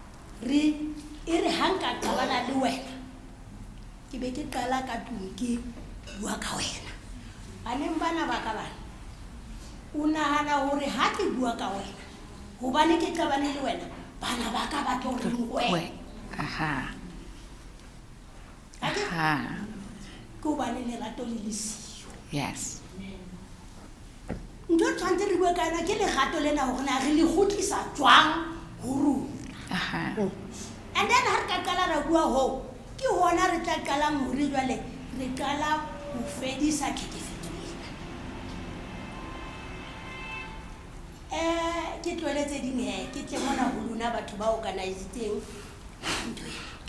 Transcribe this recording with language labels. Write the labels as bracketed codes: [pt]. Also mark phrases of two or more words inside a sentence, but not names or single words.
[st] re e re ha nka qabana le wena ke be ke qala ka tlung ke bua ka wena baneng bana ba ka bana o nahana hore ha ke bua ka wena hobane ke qabane le wena bana ba ka ba tlo reng wena Aha. Ake? Aha. ke hobane lerato le le siyo Yes. ntho tshwantse re bue ka yona ke legato lena gore na re le gotlisa jwang ho rona Aha. [en] and then [st] ha re ka qala ra bua hoo ke hona re tla qalang hore jwale re qala ho fedisa tlhekefetso ena ke tlohele tse ding ke tle mona ho lona batho ba organisitseng ntho ena